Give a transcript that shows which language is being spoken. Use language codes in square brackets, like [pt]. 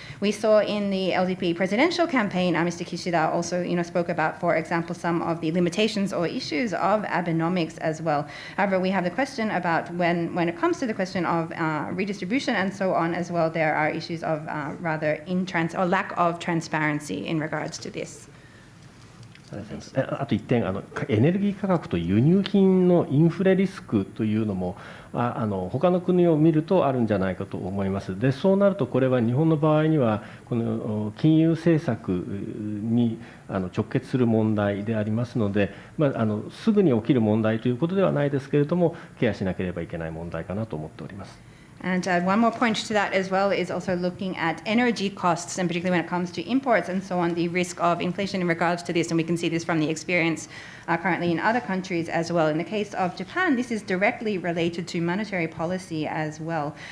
[en] We saw in the LDP presidential campaign, Mr. Kishida also, spoke about, for example, some of the limitations or issues of Abenomics as well. However, we have the question about when it comes to the question of redistribution and so on as well, there are issues of rather lack of transparency in regards to this. [ja] あと1点、エネルギー価格と輸入品のインフレリスクというのも他の国を見るとあるんじゃないかと思います。で、そうなるとこれは日本の場合にはこの金融政策に直結する問題でありますので、すぐに起きる問題ということではないですけれども、ケアしなければいけない問題かなと思っております。 [en] And one more point to that as well is also looking at energy costs, and particularly when it comes to imports and so on, the risk of inflation in regards to this. And we can see this from the experience currently in other countries as well. In the case of Japan, this is directly related to monetary policy as well.